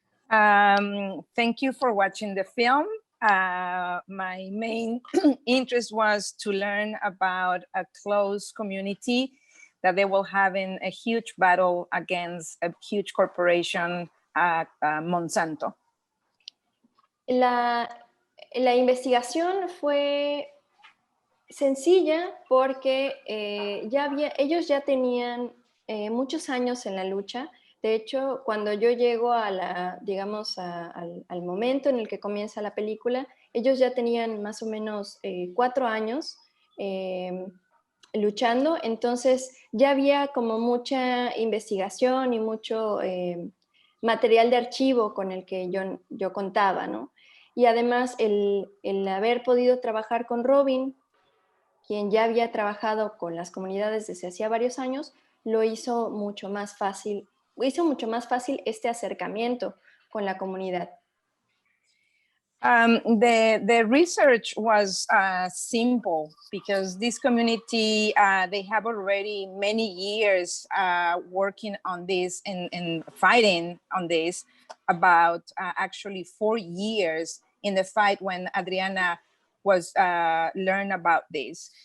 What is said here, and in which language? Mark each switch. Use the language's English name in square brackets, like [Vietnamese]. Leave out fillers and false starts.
[English] Thank you for watching the film. My main interest was to learn about a close community that they were having a huge battle against a huge corporation, Monsanto. [Spanish] La investigación fue sencilla porque ellos ya tenían muchos años en la lucha. De hecho, cuando yo llego a al momento en el que comienza la película, ellos ya tenían más o menos 4 años luchando, entonces ya había como mucha investigación y mucho material de archivo con el que yo contaba, ¿no? Y además el haber podido trabajar con Robin, quien ya había trabajado con las comunidades desde hacía varios años, hizo mucho más fácil este acercamiento con la comunidad. [English] The research was simple because this community, they have already many years working on this and fighting on this, about actually 4 years in the fight when Adriana was learned about this.